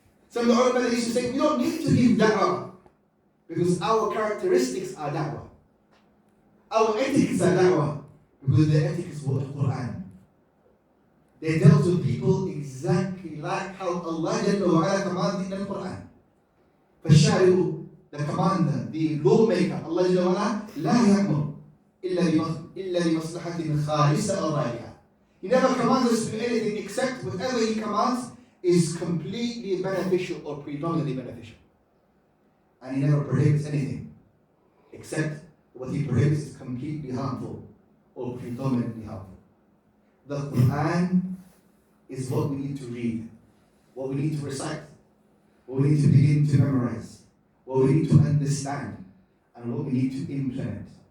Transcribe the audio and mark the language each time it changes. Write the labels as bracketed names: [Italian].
[English] Some of the ulama used to say, we don't need to give da'wah, because our characteristics are da'wah. Our ethics are da'wah, because the ethics were the Quran. They dealt with people exactly like how Allah commanded in the Quran. [Arabic] فالشارع, [English] the commander, the lawmaker, [Arabic] Allah لا يأمر إلا بمصلحة خالصة أو راجعة. [English] He never commands us to do anything except whatever he commands is completely beneficial or predominantly beneficial. And he never prohibits anything except what he prohibits is completely harmful or predominantly harmful. The Quran is what we need to read, what we need to recite, what we need to begin to memorize, what we need to understand, and what we need to implement.